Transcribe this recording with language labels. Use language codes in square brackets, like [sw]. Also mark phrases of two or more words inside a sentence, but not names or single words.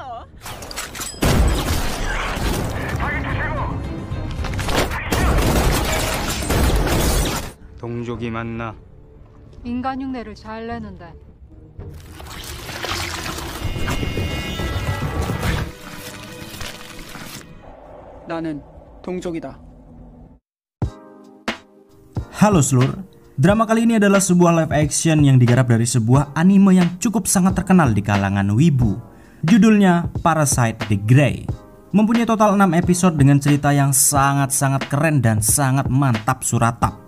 [ko] 동족이 맞나? 인간 흉내를 잘 내는데. 나는 동족이다. [id] Halo seluruh, drama kali ini adalah sebuah [en] live action [id] yang digarap dari sebuah anime yang cukup sangat terkenal di kalangan wibu. Judulnya Parasite the Grey. Mempunyai total 6 episode dengan cerita yang sangat-sangat keren dan sangat mantap suratap.